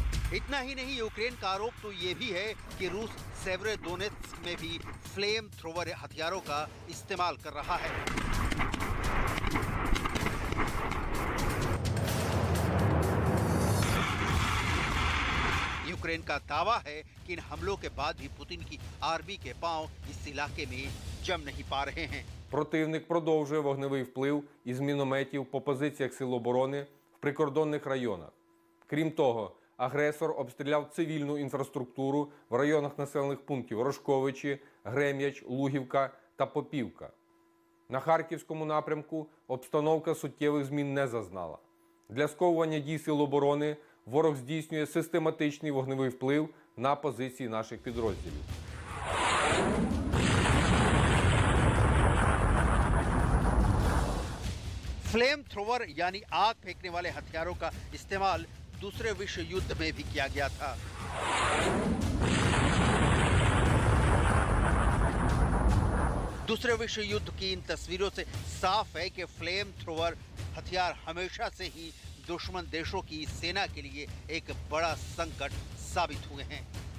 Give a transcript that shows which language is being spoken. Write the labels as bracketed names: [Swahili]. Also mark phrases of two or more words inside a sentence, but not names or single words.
[Hindi] इतना ही नहीं, यूक्रेन का आरोप तो ये भी है कि रूस सेवेरोडोनेत्स्क में भी [English] flame thrower [Hindi] हथियारों का इस्तेमाल कर रहा है। यूक्रेन का दावा है कि इन हमलों के बाद भी पुतिन की आर्मी के पांव इस इलाके में जम नहीं पा रहे हैं। [Ukrainian] Противник продовжує вогневий вплив із мінометів по позиціях сил оборони в прикордонних районах. Крім того, агресор обстріляв цивільну інфраструктуру в районах населених пунктів Рожковичі, Грем'яч, Лугівка та Попівка. На Харківському напрямку обстановка суттєвих змін не зазнала. Для сковування дій сил оборони ворог здійснює систематичний вогневий вплив на позиції наших підрозділів. [English] flame thrower [Hindi] यानी आग फेंकने वाले हथियारों का इस्तेमाल दूसरे विश्व युद्ध में भी किया गया था। दूसरे विश्व युद्ध की इन तस्वीरों से साफ है कि [English] flame thrower [Hindi] हथियार हमेशा से ही दुश्मन देशों की सेना के लिए एक बड़ा संकट साबित हुए हैं।